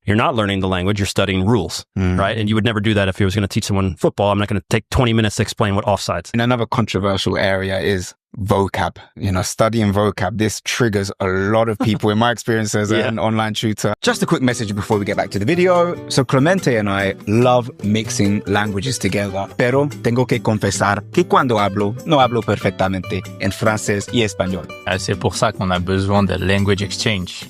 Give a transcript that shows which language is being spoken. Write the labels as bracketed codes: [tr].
[en] You're not learning the language. You're studying rules, right? And you would never do that if you was going to teach someone football. I'm not going to take 20 minutes to explain what offsides. And another controversial area is vocab, studying vocab. This triggers a lot of people in my experience as an online tutor. Just a quick message before we get back to the video. So Clemente and I love mixing languages together, [es] pero tengo que confesar que cuando hablo, no hablo perfectamente en francés y español. [fr] C'est pour ça qu'on a besoin de [en] language exchange.